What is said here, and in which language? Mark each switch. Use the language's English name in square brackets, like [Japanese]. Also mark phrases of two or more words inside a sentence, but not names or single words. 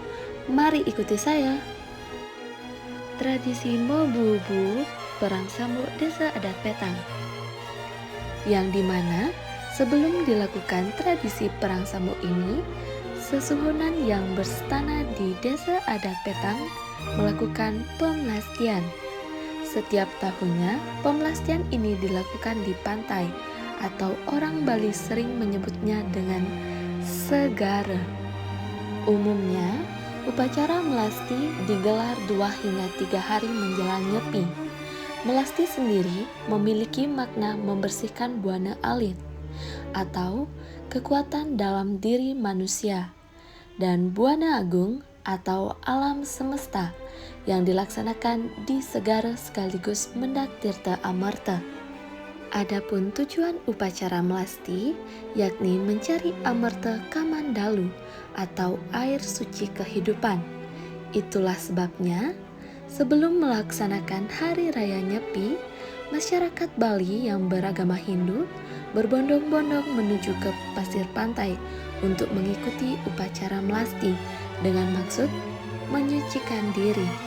[Indonesian] Mari ikuti saya. Tradisi Mobubu Perang Sambuk Desa Adat Petang, yang dimana sebelum dilakukan tradisi perang sambuk ini, sesuhunan yang berstana di Desa Adat Petang melakukan pemelastian. Setiap tahunnya, pemelastian ini dilakukan di pantai, atau orang Bali sering menyebutnya dengan segara. Umumnya, upacara melasti digelar 2 hingga 3 hari menjelang Nyepi. Melasti sendiri memiliki makna membersihkan buana alit atau kekuatan dalam diri manusia, dan buana agung atau alam semesta yang dilaksanakan di segara sekaligus mendak tirta amarta. Adapun tujuan upacara melasti yakni mencari amarta kamandalu atau air suci kehidupan. Itulah sebabnya sebelum melaksanakan Hari Raya Nyepi, masyarakat Bali yang beragama Hindu berbondong-bondong menuju ke pasir pantai untuk mengikuti upacara melasti dengan maksud menyucikan diri.